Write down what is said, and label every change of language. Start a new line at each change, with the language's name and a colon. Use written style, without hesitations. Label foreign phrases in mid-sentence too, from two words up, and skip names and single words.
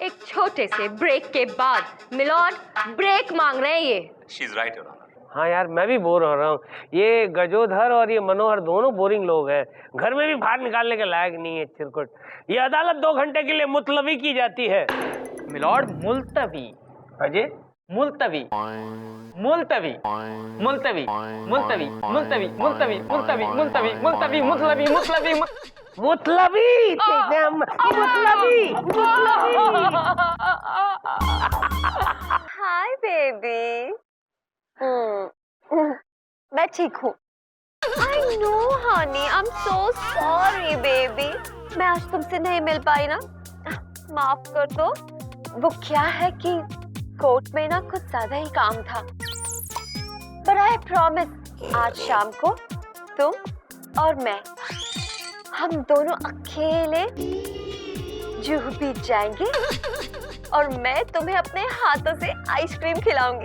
Hindi: एक छोटे से ब्रेक के बाद मिलॉर्ड ब्रेक मांग रहे हैं ये।
English: She is right, Your Honor.
Hindi: हाँ यार, मैं भी बोर हो रहा हूँ। ये गजोधर और ये मनोहर दोनों बोरिंग लोग हैं, घर में भी बाहर निकालने के लायक नहीं है चिरकुट। ये अदालत 2 घंटे के लिए मुलतवी की जाती है। मिलॉर्ड मुलतवी? अजय, मुलतवी मुलतवी मुलतवी मुलतवी मुलतवी मुलतवी मुलतवी मुलतवी मुलतवी मुलतवी मुलतवी मुतलबी हाय बेबी। मैं ठीक हूँ।
English: I know honey, I'm so sorry baby।
Hindi: मैं आज तुमसे नहीं मिल पाई ना, माफ कर दो। वो क्या है कि कोर्ट में ना कुछ ज्यादा ही काम था, पर
English: I promise
Hindi: आज शाम को तुम और मैं, हम दोनों अकेले जूहू बीच जाएंगे और मैं तुम्हें अपने हाथों से आइसक्रीम खिलाऊंगी।